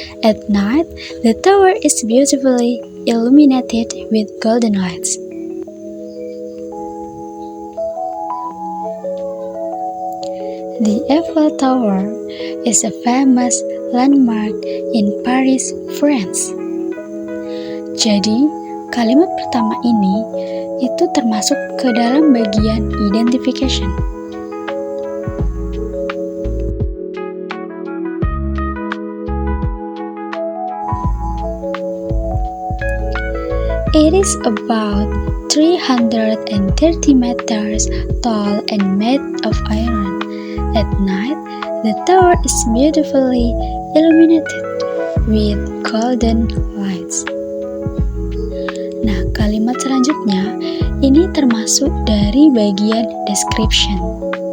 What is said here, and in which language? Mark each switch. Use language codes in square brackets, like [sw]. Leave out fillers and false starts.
[en] At night, the tower is beautifully illuminated with golden lights. The Eiffel Tower is a famous landmark in Paris, France. [id] Jadi, kalimat pertama ini itu termasuk ke dalam bagian identification. [en] It is about 330 meters tall and made of iron. At night, the tower is beautifully illuminated with golden lights. [id] Nah, kalimat selanjutnya ini termasuk dari bagian description.